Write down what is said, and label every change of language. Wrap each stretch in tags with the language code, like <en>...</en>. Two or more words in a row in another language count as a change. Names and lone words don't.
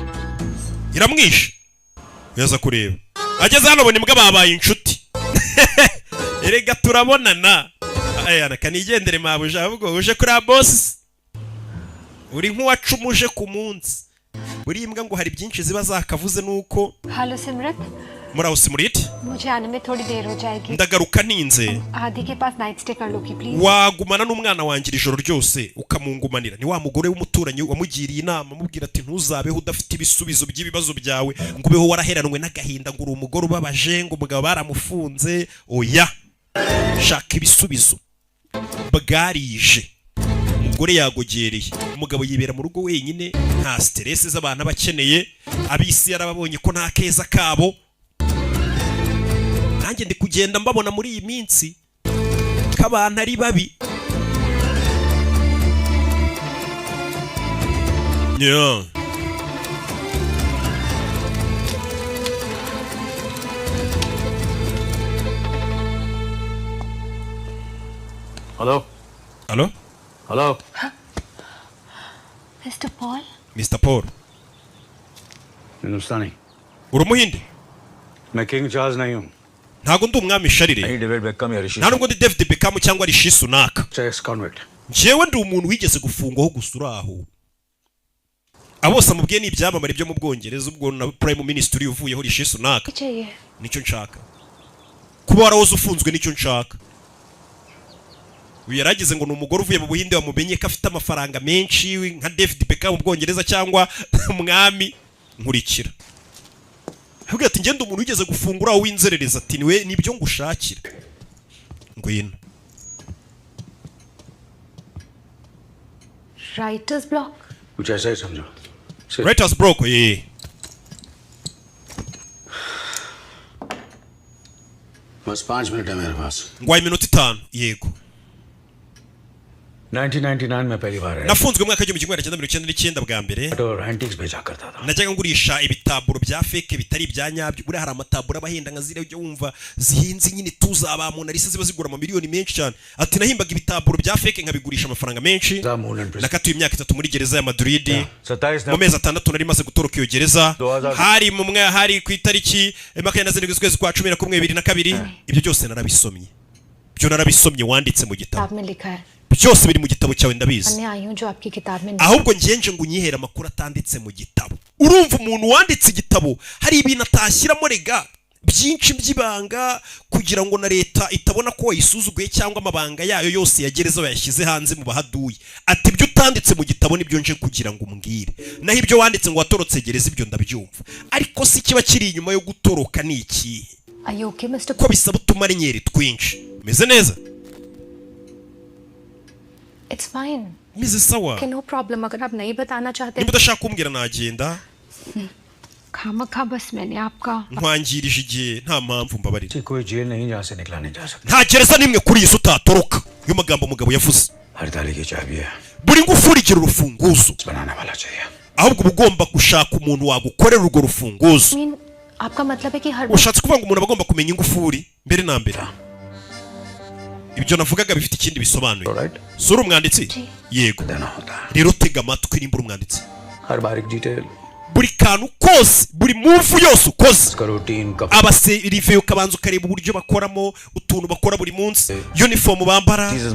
<rw>Iramwishe. Yaza kureba. Ageze hano bona imbwa babaye inshuti. erega turabonana ayana kanigendere mabuja ahubwo uje kuri boss uri nk'uwacumuje ku munsi buri imbwa ngo hari byinshi ziba zakavuze nuko</rw> <hi>हेलो सिमरत</hi> <rw>muraho Simuriti</rw> <hi>मुझे आने में थोड़ी देर हो जाएगी</hi> <rw>ndagaruka ninze</rw> <hi>आदि के पास</hi> <en>night stay</en> <hi>कर लो की प्लीज</hi> <rw>wagumana n'umwana wangira ijoro ryose ukamungumanira ni wa mugore w'umuturanyi wamugiriye inama mubwira ati ntuzabeho udafite ibisubizo by'ibibazo byawe ngo ubeho waraheranwe n'agahinda ngo uri umugore ubabaje ngo umugabo baramufunze oya shaka ibisubizo bwarije umugore yagogereye umugabo yibera mu rugo wenyine nta stress z'abantu abakeneye abisi yarababonye ko nta keza kabo nanjye ndi kugenda mbabona muri iyi minsi k'abantu ari babi yeah.</rw> <hi>हेलो</hi> <en>Hello?</en> <hi>हेलो मिस्टर पॉल Mr. Paul हिंदुस्तानी</hi> <rw>uri umuhinde</rw> <hi>मैं किंग चार्ल्स नहीं हूँ</hi> <rw>ntago ndi umwami sharire</rw> <hi>डेविड बेकहम या ऋषि</hi> <rw>nta nubwo ndi David Beckham cyangwa Rishi Sunak</rw> <en>sex convict</en> <rw>jewe ndi umuntu wigeze gufungwaho gusura aho abose amubwiye ni ibyamamare byo mu Bwongereza ubwo na</rw> <en>Prime Minister</en> <rw>uvuyeho Rishi Sunak</rw> <hi>चाहिए</hi> <rw>nicyo nshaka kuba warahoze ufunzwe nicyo nshaka uyu yaragize ngo ni umugore uvuye mu Buhinde wamumenye ko afite amafaranga menshi nka David Beckham mu Bwongereza cyangwa umwami nkurikira ahubwo ati ngende umuntu wigeze gufungura aho winzerereza ati niwe nibyo ngushakira ngwino</rw> <en>writers block</en> <hi>कुछ ऐसा ही समझो</hi> <en>Writers Block</en> <hi>बस 5 मिनट है मेरे पास</hi> <rw>ngwaye iminota 5 yego</rw> <hi>1999 में पहली बार</hi> <rw>nafunzwe mu mwaka w'igihumbi kimwe magana cyenda mirongo icyenda n'icyenda bwa mbere</rw> <hi>और एंटिक्स भेजा करता था</hi> <rw>najyaga ngurisha ibitaburo bya fake bitari ibya nyabyo buriya hari amataburo abahenda nka ziriya ujya wumva zihinze nyine tuza abantu arisa ziba zigura amamiliyoni menshi cyane ati nahimbaga ibitaburo bya fake nkabigurisha amafaranga menshi nakatuye imyaka 3 muri gereza ya Madrid mu mezi 6 nari maze gutoroka iyo gereza hari ku itariki 27 z'ukwezi kwa 11 2002 ibyo byose narabisomye byo narabisomye wanditse mu gitabo</rw> <hi>किताब में लिखा है</hi> <rw>byose biri mu gitabo cyawe ndabizi</rw> <hi>मैं आई हूँ जो आपकी किताब में</hi> <rw>ahubwo ngenje ngo unyihera amakuru atanditse mu gitabo urumva umuntu wanditse igitabo hari ibintu atashyiramo rega byinshi by'ibanga kugira ngo na leta itabona ko wayisuzuguye cyangwa amabanga yayo yose yagereza bayashyize hanze mu bahaduye ati ibyo utanditse mu gitabo nibyo nje kugira ngo umbwire naho ibyo wanditse ngo watorotse gereza ibyo ndabyumva ariko si kiba kiri inyuma yo gutoroka ni iki ko bisaba utumarenyeri twinshi meze neza</rw> <en>It's fine.</en> <rw>Mrs. Sawa.</rw> <en>Okay, no problem.</en> <hi>अगर आप नहीं बताना चाहते</hi> <rw>niba udashaka kumbwira nagenda</rw> <hi>खामखा बस मैंने आपका</hi> <rw>nkwangirije igihe nta mpamvu mbabarira</rw> <hi>कोई जेल नहीं जहाँ से निकला नहीं जा सकता</hi> <rw>nta gereza nimwe kuri iyi si utatoroka iyo magambo umugabo yavuze</rw> <hi>हर ताले की चाबी है</hi> <rw>buri ngufuri igira urufunguzo</rw> <hi>बनाने वाला चाहिए</hi> <rw>ahubwo uba ugomba gushaka umuntu wagukorera urwo rufunguzo</rw> <hi>आपका मतलब है कि हर</hi> <rw>ushatse kuvuga ngo umuntu aba agomba kumenya ingufuri mbere na mbere ibyo navugaga bifite ikindi bisobanuye sura umwanditsi yego rero tega amatwi nimba umwanditsi buri kantu kose buri move yose ukoze abaserive ukabanza ukareba uburyo bakoramo utuntu bakora buri munsi uniform bambara</rw>